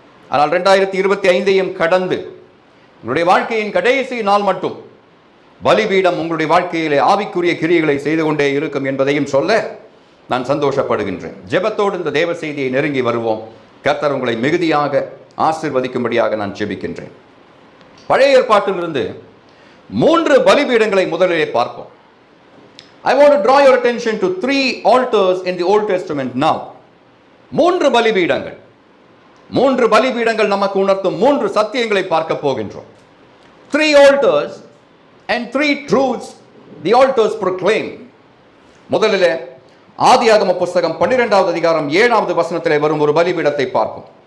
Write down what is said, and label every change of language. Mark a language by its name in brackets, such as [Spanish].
[Tamil] ஆனால் 2025ஐயும் கடந்து உங்களுடைய வாழ்க்கையின் கடைசி நாள் மட்டும் பலிபீடம் உங்களுடைய வாழ்க்கையிலே ஆவிக்குரிய கிரியைகளை செய்து கொண்டே இருக்கும் என்பதையும் சொல்ல நான் சந்தோஷப்படுகின்றேன். ஜெபத்தோடு இந்த தேவ செய்தியை நெருங்கி வருவோம். கர்த்தர் உங்களை மிகுதியாக ஆசீர்வதிக்கும்படியாக நான் ஜெபிக்கின்றேன். பழைய ஏற்பாட்டிலிருந்து 3 பலிபீடங்களை முதலிலே பார்ப்போம். [English] I want to draw your attention to 3 altars in the Old Testament now. [Tamil] 3 பலிபீடங்கள். 3 பலிபீடங்கள் நமக்கு உணர்த்தும் 3 சத்தியங்களை பார்க்க போகின்றோம். [English] 3 altars and 3 truths the altars proclaim. [Tamil] முதலிலே ஆதியாகம புத்தகம் 12வது அதிகாரம் 7வது வசனத்திலே வரும் ஒரு பலிபீடத்தை பார்ப்போம்.